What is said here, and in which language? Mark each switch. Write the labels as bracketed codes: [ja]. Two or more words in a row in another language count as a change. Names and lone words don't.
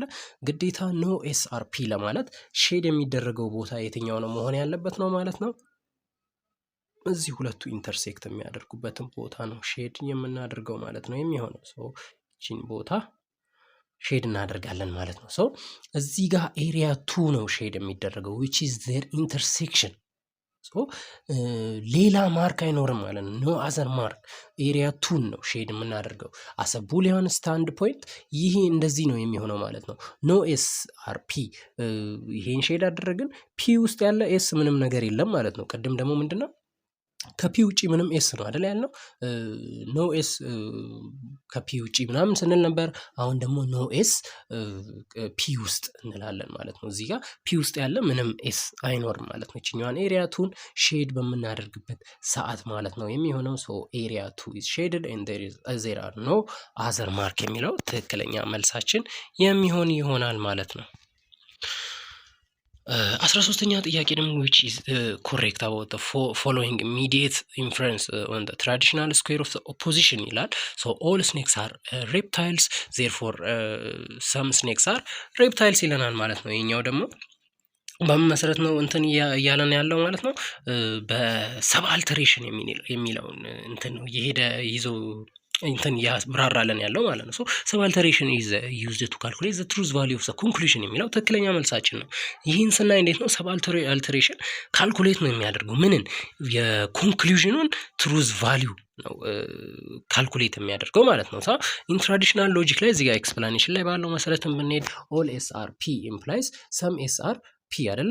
[am] ግዴታ [en] no S are P [am] ለማለት ሼድ የሚደረገው ቦታ የትኛው ነው መሆን ያለበት ነው ማለት ነው። እዚህ ሁለቱ ኢንተርሴክት የሚያደርጉበትን ቦታ ነው ሼድ የምናደርገው ማለት ነው የሚሆነው። ሶ እቺን ቦታ ሼድ እናደርጋለን ማለት ነው። ሶ እዚህ ጋር ኤሪያ 2 ነው ሼድ የሚደረገው [en] which is their intersection። [am] ሌላ ማርክ አይኖርም ማለት ነው። [en] no other mark area 2 [am] ነው ሼድ የምናደርገው [en] as Boolean stand point። [am] ይሄ እንደዚህ ነው የሚሆነው ማለት ነው። [en] no S are P [am] ይሄን ሼድ አደረግን። ፒ ውስጥ ያለ ኤስ ምንም ነገር የለም ማለት ነው። ቅድም ደግሞ ምንድነው ከፒ ውጪ ምንም ኤስ ነው አይደል ያልነው? [en] no S [am] ከፒ ውጪ ምናምን ስንል ነበር። አሁን ደግሞ [en] no S [am] ፒ ውስጥ እንላለን ማለት ነው። እዚህ ጋር ፒ ውስጥ ያለ ምንም ኤስ አይኖርም ማለት ነው። እችኛዋን ኤሪያ 2ን ሼድ በምናደርግበት ሰዓት ማለት ነው የሚሆነው። ሶ ኤሪያ 2 [en] is shaded and there are no other mark [am] የሚለው ትክክለኛ መልሳችን የሚሆን ይሆናል ማለት ነው። 13ኛ ጥያቄ ደግሞ [en] which is correct about the following immediate inference on the traditional square of the opposition ይላል። so all snakes are reptiles therefore some snakes are reptiles [am] ይለናል ማለት ነው። ይሄኛው ደግሞ በመሰረት ነው እንትን እያለን ያለው ማለት ነው። በሰብ አልተሬሽን የሚለውን እንትን ነው የሄደ ይዞ እንትን ያብራራለን ያለው ማለት ነው። ሶ [en] sub alteration is used to calculate the truth value of the conclusion [am] የሚለው ትክክለኛ መልሳችን ነው። ይህን ስናይ እንዴት ነው [en] sub alteration [am] ካልኩሌት ነው የሚያደርገው ምንን የኮንክሉዥኑን [en] truth value [am] ነው ካልኩሌት የሚያደርገው ማለት ነው። [en] in traditional logic [am] ላይ እዚህ ጋር ኤክስፕላኔሽን ላይ ባለው መሰረትም ብንሄድ [en] all S are P implies some S are P [am] አይደለ?